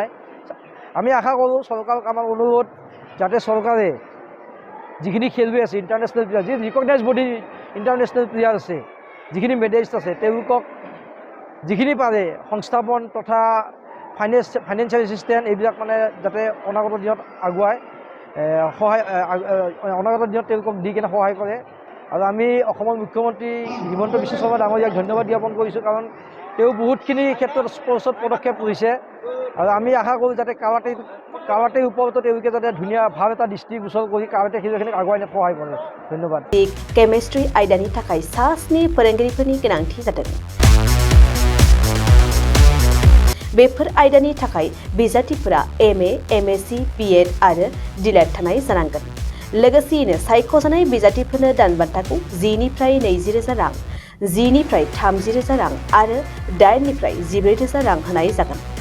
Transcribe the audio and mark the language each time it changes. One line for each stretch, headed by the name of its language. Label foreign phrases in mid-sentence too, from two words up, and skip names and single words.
Assamese: আমি আশা কৰোঁ চৰকাৰক আমাৰ অনুৰোধ যাতে চৰকাৰে যিখিনি খেলুৱৈ আছে
English: international player,
Assamese: যি
English: recognise body international player
Assamese: আছে, যিখিনি মেডেলিষ্ট আছে, তেওঁলোকক যিখিনি পাৰে সংস্থাপন তথা
English: financial assistant
Assamese: এইবিলাক যাতে অনাগত দিনত আগুৱাই অনাগত দিনত তেওঁলোকক দি কেনে সহায় কৰে। আৰু আমি অসমৰ মুখ্যমন্ত্ৰী হিমন্ত বিশ্ব শৰ্মা ডাঙৰীয়াক ধন্যবাদ জ্ঞাপন কৰিছোঁ, কাৰণ তেওঁ বহুতখিনি ক্ষেত্ৰত স্পৰ্টছত পদক্ষেপ লৈছে। আৰু আমি আশা কৰোঁ যাতে কাৰাটেৰ ওপৰতো তেওঁলোকে যাতে ধুনীয়া ভাল এটা দৃষ্টিগোচৰ কৰি কাৰাটে খেলুৱৈখিনিক আগুৱাই নিয়াত সহায় কৰে। ধন্যবাদ।
Bodo: केमिस्ट्रि आयदानि थाखाय सास्नि फोरोंगिरिफोरनि गोनांथि जादों। बेफोर आयदानि थाखाय बिजाथिफोरा MA, MSc, BEd आरो DLED थानाय जानांगोन। लोगोसेयैनो सायख'जानाय बिजाथिफोरनो दानबान्थाखौ 10 निफ्राय 20,000 रां, 10निफ्राय 30,000 रां आरो 8निफ्राय 14,000 रां होनाय जागोन।